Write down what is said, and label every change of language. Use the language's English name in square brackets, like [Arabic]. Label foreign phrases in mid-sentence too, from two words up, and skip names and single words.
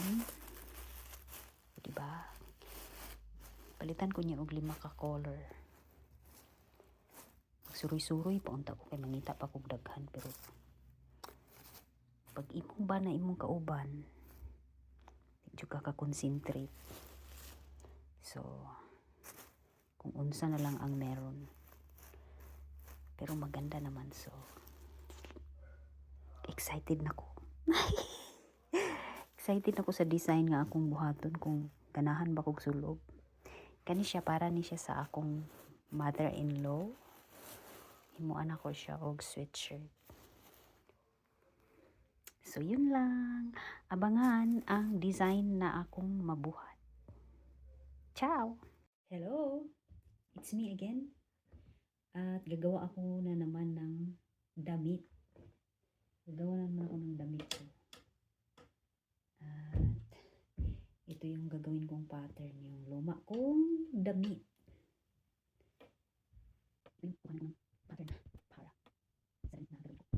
[Filipino] Diba? [Cebuano] Palitan ko niya og 5 ka color. Suroy-suroy pa unta ko kay mangita pa kog daghan, pero pag imong ba na imong kauban, di ka concentrate. So, kung unsa na lang ang meron. [Filipino] Pero maganda naman, so excited na ko. [Cebuano] Excited ako sa design nga akong buhaton kung ganahan ba kog sulog. Kani siya, para ni siya sa akong mother-in-law. Himuan ako siya og sweatshirt. [Filipino] So yun lang. [Cebuano] Abangan ang design na akong mabuhat. [English] Ciao! Hello! It's me again. [Filipino] At gagawa ako na naman ng damit. Gagawa na naman ako ng damit ko. At ito yung gagawin kong pattern. Yung luma kong damit. Ito yung pattern para sa damit na gagawin ko.